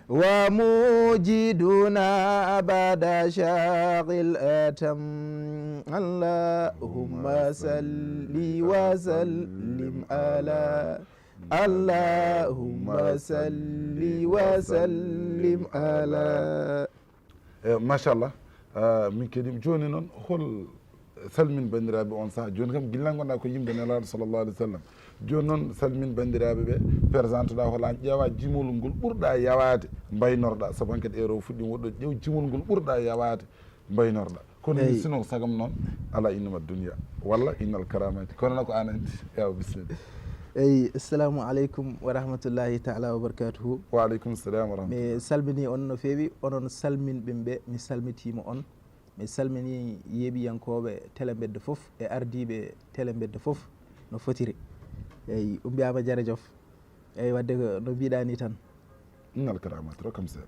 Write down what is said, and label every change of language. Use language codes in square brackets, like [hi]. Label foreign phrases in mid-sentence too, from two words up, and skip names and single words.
[ar] وموجدنا بعد شاغل أتم اللهم صل وسلم على اللهم صل وسلم على [ff] machallah min keeɗima joni noon hol salmin bandiraɓe on saaha joni kam guilal gonɗa ko yimɓe nelaɗo [ar] صلى الله عليه وسلم [ff] joni noon salmin bandiraɓe ɓe présente ɗa hola ƴeewa jimol ngol ɓurɗa yawade mbaynorɗa saabu hankkadi ero fuɗɗima woɗɗo ƴeew jimol ngol ɓurɗa yawade mbaynorɗa kono sino sagam noon [ar] ألا إنما دنيا [ff] walla [ar] إن الكرامة [ff] kono noon ko an andi yaw bisimilla [ar] eyi السلام عليكم ورحمة الله تعالى وبركاته وعليكم السلام ورحمة الله [ff] mi salmini on no feewi onon salminɓe mi salmitima on mi salmini yeeɓiyankoɓe télé bedde foof e ardiɓe télé bedde foof no fotiri eyyi umbiyama jaradiof eyyi wadde no mbiɗani tan [ar] إن الكرامة [ff] rokkam seeɗa